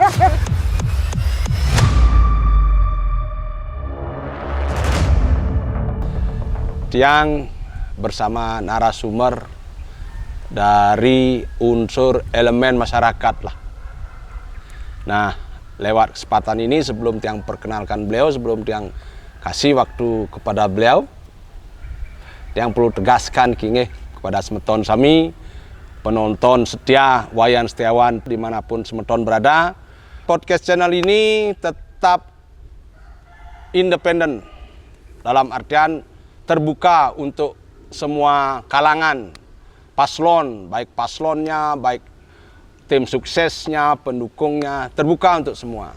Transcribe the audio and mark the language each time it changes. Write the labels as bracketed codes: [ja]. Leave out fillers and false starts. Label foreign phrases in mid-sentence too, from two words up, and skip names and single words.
[id] Tiang bersama narasumber dari unsur elemen masyarakat lah. Nah, lewat kesempatan ini sebelum Tiang perkenalkan beliau, sebelum Tiang kasih waktu kepada beliau, Tiang perlu tegaskan kini kepada [ban] semeton sami, [id] penonton setia Wayan Setiawan dimanapun semeton berada. Podcast channel ini tetap independen, dalam artian terbuka untuk semua kalangan, paslon, baik paslonnya, baik tim suksesnya, pendukungnya, terbuka untuk semua.